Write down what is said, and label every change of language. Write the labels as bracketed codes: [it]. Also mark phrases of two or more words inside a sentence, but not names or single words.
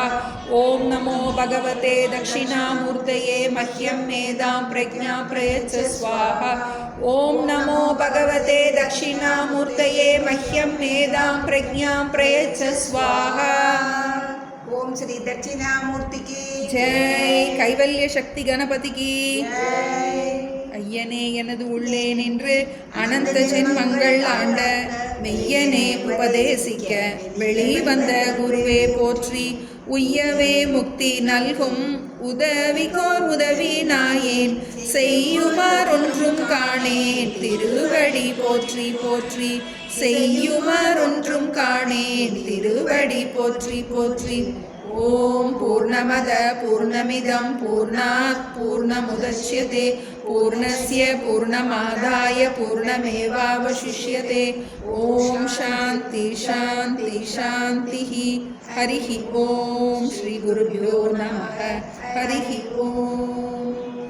[sa] ओम नमो भगवते दक्षिणामूर्तये मह्यं मेधां प्रज्ञां प्रयच्छ स्वाहा. ओम नमो भगवते दक्षिणामूर्तये मह्यं मेधां प्रज्ञां प्रयच्छ स्वाहा. [hi] ओम श्री दक्षिणामूर्ति की जय. கைவல்ய சக்தி கணபதி की जय. [ta] ஐயனே எனது உள்ளே நின்று அனந்த ஜென்மங்கள் ஆண்ட மெய்யனே உபதேசிக்க வெளிவந்த குருவே போற்றி. உய்யவே முக்தி நல்கும் உதவிகோர் உதவி நாயேன் செய்யுமாறொன்றும் காணேன் திருவடி போற்றி போற்றி. செய்யுமாறொன்றும் காணேன் திருவடி போற்றி போற்றி. [sa] ओम् पूर्णमद पूर्णमिदं पूर्णात् पूर्णमुदच्यते पूर्णस्य पूर्णमादाय पूर्णमेवावशिष्यते. ओम् शान्ति शान्ति शान्ति. हरिहि ओम्. श्री गुरुभ्यो नमः. हरिहि ओम्.